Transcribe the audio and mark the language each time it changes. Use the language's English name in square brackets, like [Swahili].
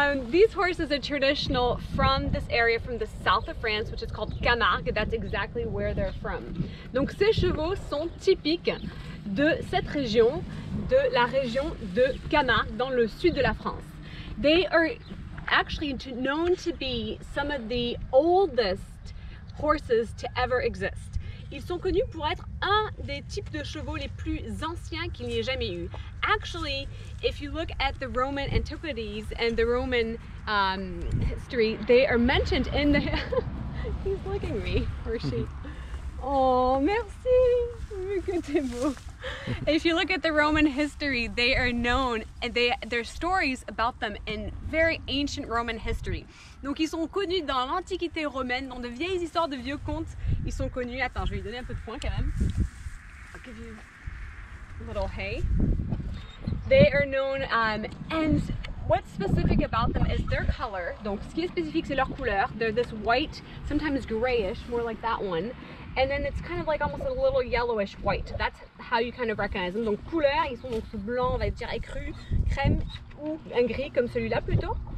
[English] These horses are traditional from this area, from the south of France, which is called Camargue. That's exactly where they're from. [French] Donc ces chevaux sont typiques de cette région, de la région de Camargue, dans le sud de la France. [English] They are actually known to be some of the oldest horses to ever exist. [French] Ils sont connus pour être un des types de chevaux les plus anciens qu'il n'y ait jamais eu. [English] Actually, if you look at the Roman antiquities and the Roman history, they are mentioned in the... He's looking at me, or she. [French] Oh, merci, que t'es beau. [English] If you look at the Roman history, they are known, and there's stories about them in very ancient Roman history. [French] Donc ils sont connus dans l'Antiquité romaine, dans de vieilles histoires, de vieux contes. Ils sont connus, attends, je vais lui donner un peu de points quand même. [English] I'll give you a little hay. They are known, and what's specific about them is their color. [French] Donc ce qui est spécifique, c'est leur couleur. [English] They're this white, sometimes grayish, more like that one. And then it's kind of like almost a little yellowish white. That's how you kind of recognize them. [French] Donc couleur, ils sont donc ce blanc, on va dire écru, crème ou un gris comme celui-là plutôt.